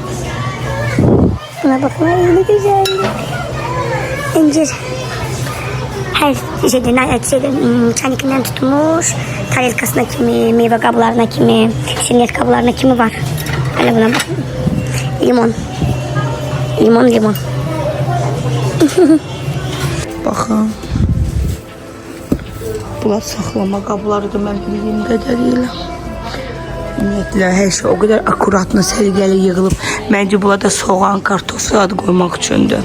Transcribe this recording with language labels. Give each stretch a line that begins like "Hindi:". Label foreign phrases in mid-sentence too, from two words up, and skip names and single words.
Turkish: Buna bakın. Ay ne güzel. İncir. Her şeyden çanikinden tutmuş. Tarelkasına kimi, meyve kablarına kimi, şiriniyet kablarına kimi var. Hele buna bakın. Limon. Limon.
Azerbaijani: Baxın. Bunlar saxlama qablarıdır mən bildiyim qədərilə. Ümumiyyətlə hər şey o qədər akuratla, səliqəli yığılıb. Məncə bunlar da soğan, kartof adı qoymaq üçündür.